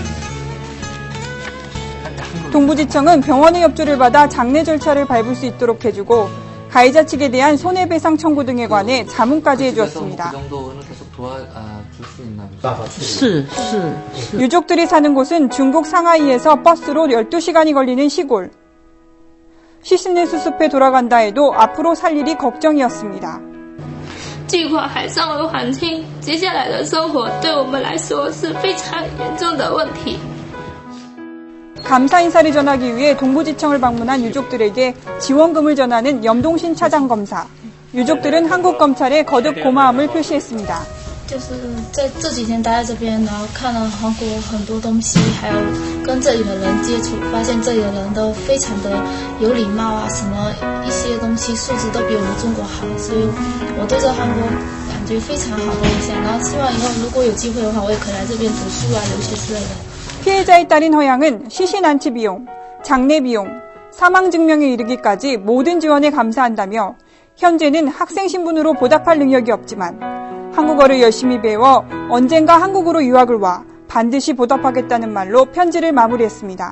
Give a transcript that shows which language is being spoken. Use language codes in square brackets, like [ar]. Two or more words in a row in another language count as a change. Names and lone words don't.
[ko] 동부지청은 병원의 협조를 받아 장례 절차를 밟을 수 있도록 해주고 가해자 측에 대한 손해배상 청구 등에 관해 자문까지 해주었습니다. 그 정도는 계속 도와줄 수 있나? 유족들이 사는 곳은 중국 상하이에서 버스로 12시간이 걸리는 시골. 시신을 수습해 돌아간다 해도 앞으로 살 일이 걱정이었습니다. [zh] 巨化海上的环境，接下来的生活对我们来说是非常严重的问题。 [ko] 감사 인사를 전하기 위해 동부지청을 방문한 유족들에게 지원금을 전하는 염동신 차장검사. 유족들은 한국 검찰에 거듭 고마움을 표시했습니다. [zh] 就是在这几天待在这边，然后看了韩国很多东西，还有跟这里的人接触，发现这里的人都非常的有礼貌啊，什么一些东西素质都比我们中国好，所以我对这韩国感觉非常好的印象。然后希望以后如果有机会的话，我也可以来这边读书啊、留学之类的。 [ko] 피해자의 딸인 허양은 시신 안치 비용, 장례 비용, 사망 증명에 이르기까지 모든 지원에 감사한다며 현재는 학생 신분으로 보답할 능력이 없지만 한국어를 열심히 배워 언젠가 한국으로 유학을 와 반드시 보답하겠다는 말로 편지를 마무리했습니다.